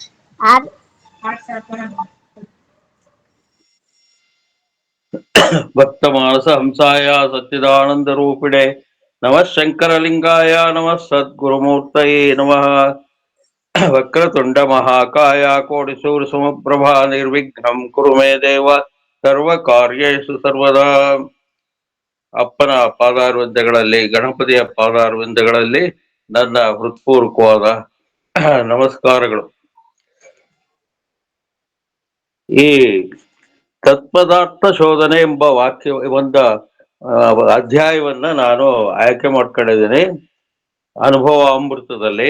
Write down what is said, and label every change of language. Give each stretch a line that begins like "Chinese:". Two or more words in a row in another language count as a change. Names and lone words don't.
Sanskrit: ಭಕ್ತ ಮಾನಸ ಹಂಸಾಯ ಸಚ್ಚಿದಾನಂದ ರೂಪಿಣೆ ನಮಃ ಶಂಕರಲಿಂಗಾಯ ನಮಃ ಸದ್ಗುರುಮೂರ್ತಯೇ ನಮಃ. ವಕ್ರತುಂಡ ಮಹಾಕಾಯ ಕೋಟಿ ಸೂರ್ಯ ಸಮಪ್ರಭಾ ನಿರ್ವಿಘ್ನಂ ಕುರು ಮೇ ದೇವ ಸರ್ವ ಕಾರ್ಯೇಷು ಸರ್ವದಾ.
Kannada: ಅಪ್ಪನ ಪಾದಾರವಿಂದಗಳಲ್ಲಿ, ಗಣಪತಿಯ ಪಾದಾರವಿಂದಗಳಲ್ಲಿ ನನ್ನ ಹೃತ್ಪೂರ್ವಕವಾದ ನಮಸ್ಕಾರಗಳು. ಈ ತತ್ಪದಾರ್ಥ ಶೋಧನೆ ಎಂಬ ಒಂದು ಅಧ್ಯಾಯವನ್ನ ನಾನು ಆಯ್ಕೆ ಮಾಡ್ಕೊಂಡಿದ್ದೀನಿ ಅನುಭವ ಅಮೃತದಲ್ಲಿ.